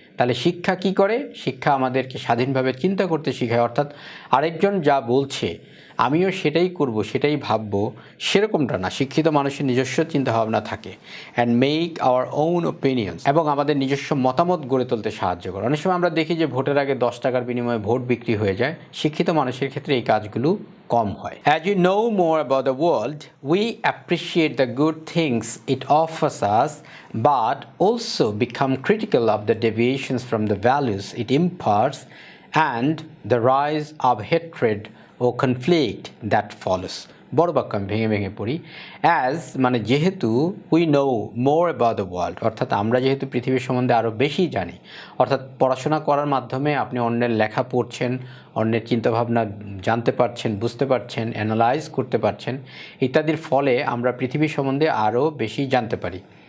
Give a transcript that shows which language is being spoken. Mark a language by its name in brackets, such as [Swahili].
[Bangla] তাহলে শিক্ষা কি করে? শিক্ষা আমাদেরকে স্বাধীনভাবে চিন্তা করতে শেখায়, অর্থাৎ আরেকজন যা বলছে আমিও সেটাই করব, সেটাই ভাববো, সেরকমটা না। শিক্ষিত মানুষের নিজস্ব চিন্তাভাবনা থাকে। [English] and make our own opinions, [Bangla] এবং আমাদের নিজস্ব মতামত গড়ে তুলতে সাহায্য করে। অনেক সময় আমরা দেখি যে ভোটের আগে 10 টাকার বিনিময়ে ভোট বিক্রি হয়ে যায়। শিক্ষিত মানুষের ক্ষেত্রে এই কাজগুলো কম হয়। [English] As you know more about the world, we appreciate the good things it offers us, but also become critical of the deviations from the values it imparts and the rise of hatred or conflict that follows. [Bangla] বড় বাক্য আমি ভেঙে ভেঙে পড়ি। As মানে যেহেতু, [English] we know more about the world, [Bangla] অর্থাৎ আমরা যেহেতু পৃথিবীর সম্বন্ধে আরও বেশি জানি, অর্থাৎ পড়াশোনা করার মাধ্যমে আপনি অন্যের লেখা পড়ছেন, অন্যের চিন্তাভাবনা জানতে পারছেন, বুঝতে পারছেন, অ্যানালাইজ করতে পারছেন, ইত্যাদির ফলে আমরা পৃথিবীর সম্বন্ধে আরও বেশি জানতে পারি।